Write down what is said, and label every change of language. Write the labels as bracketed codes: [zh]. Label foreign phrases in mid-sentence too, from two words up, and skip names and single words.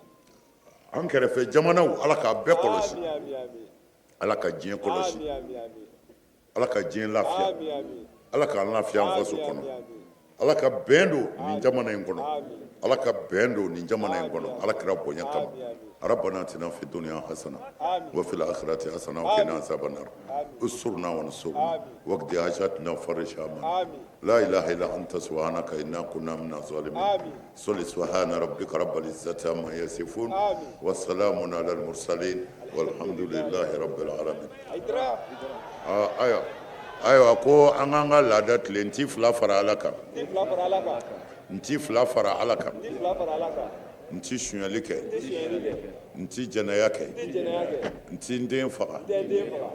[bm] an kɛrɛfɛ jamanaw ala k'a bɛɛ kɔlɔsi Ami, ami, ami. ala ka diɲɛ kɔlɔsi Ami, ami, ami. ala ka diɲɛ lafiya Ami, ami. ala k'an lafiya an faso Ami, kɔnɔ ami, ami. ala ka bɛn don nin jamana in kɔnɔ Ami. ala ka bɛn don nin jamana in kɔnɔ Ami. ala kira bonya kama Ami, ami. [ar] ربنا اتنا في الدنيا حسنه [bm] Ami. [ar] وفي الاخره حسنه وقنا آمين. عذاب النار آمين. استرنا ونصرنا آمين. واقض حاجاتنا وفرج همنا [bm] Ami. [ar] لا اله الا انت سبحانك انا كنا من الظالمين آمين. صل سبحان ربك رب العزه عما يصفون آمين. والسلام على المرسلين والحمد لله رب العالمين [bm] Haidara. ayiwa ko an k'an ka laada tile n ti fila fara ala kan Ti fila fara Ala kan. n ti fila fara ala kan Ti fila fara Ala kan. n ti suɲɛli kɛ Ti sonyɛli kɛ. n ti jɛnɛya kɛ Ti jɛnɛya kɛ. n ti n den faga Tɛ n den faga.